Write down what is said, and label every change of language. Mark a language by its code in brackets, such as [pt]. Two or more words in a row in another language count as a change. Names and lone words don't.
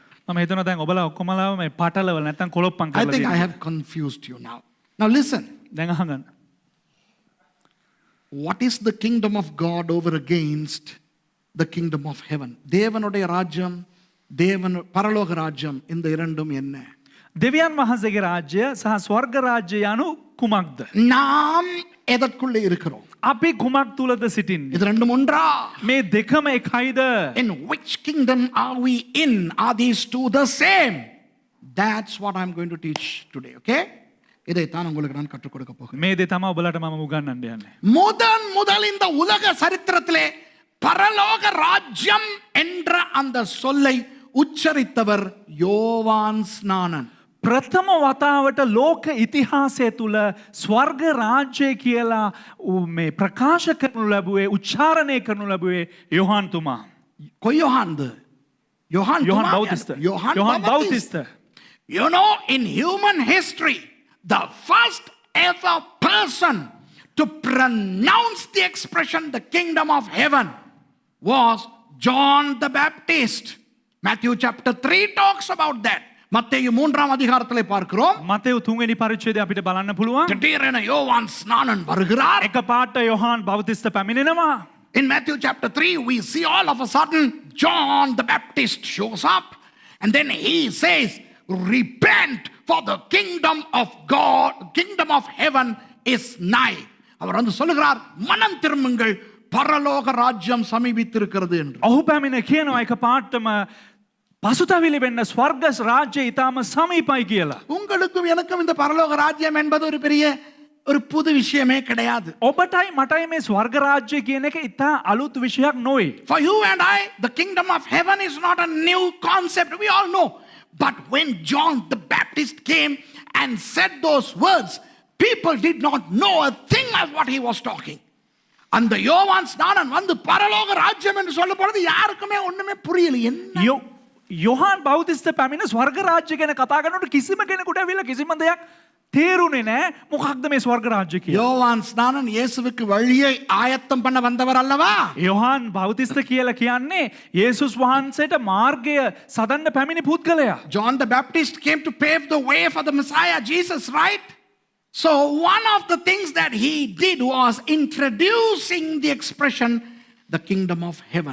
[si] මම හිතනවා දැන් ඔබලා ඔක්කොමලා මේ පටලවල නැත්නම් කොලොප්පම් [en] I [si] කරලා [en] think I [si] තියෙනවා. [en] have confused you now. Now listen. [si] දැන් අහගන්න. [en] What is the kingdom of God over against the kingdom of heaven? [ta] தேவனுடைய ராஜ்யம், பரலோக ராஜ்யம், இந்த இரண்டும் என்ன? [si] දෙවියන් වහන්සේගේ රාජ්‍ය සහ ස්වර්ග රාජ්‍ය යනු කුමක්ද? [ta] நாம் எதற்குள்ளே இருக்கிறோம்? [si] අපි කුමක් තුලද සිටින්නේ? [ta] இது ரெண்டும் ஒன்றா? [si] මේ දෙකම එකයිද? [en] In which kingdom are we in? Are these two the same? That's what I'm going to teach today, okay? [ta] இதைத்தான் உங்களுக்கு நான் கற்றுக் கொடுக்க போகிறேன். [si] මේ දේ තමයි ඔබලට මම උගන්වන්න යන්නේ. [ta] முதல் இந்த உலக சரித்திரத்திலே பரலோக ராஜ்யம் என்ற அந்த சொல்லை உச்சரித்தவர் யோவான் ஸ்நானன். [si] ප්‍රථම වතාවට ලෝක ඉතිහාසය තුළ ස්වර්ග රාජ්‍යය කියලා මේ ප්‍රකාශ කරනු ලැබුවේ උච්චාරණය කරනු ලැබුවේ යොහාන් තුමා. කොයි යොහන්ද? යොහන් යොහන් බෞතිස්ත. යොහන් බෞතිස්ත. [en] You know, in human history, the first ever person to pronounce the expression the kingdom of heaven was John the Baptist. Matthew chapter 3 talks about that. [ta] மத்தேயு 3ஆம் அதிகாரத்திலே பார்க்கிறோம். [si] මතෙව් 3 වෙනි පරිච්ඡේදය අපිට බලන්න පුළුවන්. [ta] திடீரென யோவான் ஸ்நானன் வருகிறார். [si] එකපාරට යොහාන් බෞතිස්ත පැමිණෙනවා. [en] In Matthew chapter 3 we see all of a sudden John the Baptist shows up and then he says, repent for the kingdom of God, kingdom of heaven is nigh. [ta] அவர் வந்து சொல்லுகிறார், மனம் திரும்புங்கள், பரலோக ராஜ்யம் சமீபித்திருக்கிறது என்று. [si] ඔහු පැමිණ කියනවා එකපාරටම පසුතැවිලි වෙන්න ස්වර්ග රාජ්‍යය ඊටාම සමීපයි කියලා. [ta] உங்களுக்கும் எனக்கும் இந்த பரலோக ராஜ்யம் என்பது ஒரு புது விஷயமே கிடையாது. [si] ඔබටයි මටයි මේ ස්වර්ග රාජ්‍යය කියන එක ඉතා අලුත් විෂයක් නොවේ. [en] For you and I, the kingdom of heaven is not a new concept. We all know. But when John the Baptist came and said those words, people did not know a thing of what he was talking. [ta] அந்த யோவான் ஸ்நானன் வந்து பரலோக ராஜ்யம் என்று சொல்ல போறது யாருக்குமே ஒண்ணுமே புரியல. என்ன [si] යොහාන් බෞතිස්ත පැමිණ ස්වර්ග රාජ්‍ය ගැන කතා කරනකොට කිසිම කෙනෙකුට ඇවිල්ලා කිසිම දෙයක් තේරුනේ නැහැ. මොකක්ද මේ ස්වර්ග රාජ්‍ය කියලා? [ta] யோவான் ஸ்நானன் இயேசுவுக்கு வழியை ஆயத்தம் பண்ண வந்தவர் அல்லவா? [si] යොහාන් බෞතිස්ත කියලා කියන්නේ යේසුස් වහන්සේට මාර්ගය සදන්න පැමිණි පුද්ගලයා. [en] John the Baptist came to pave the way for the Messiah Jesus, right? So one of the things that he did was introducing the expression the kingdom of heaven.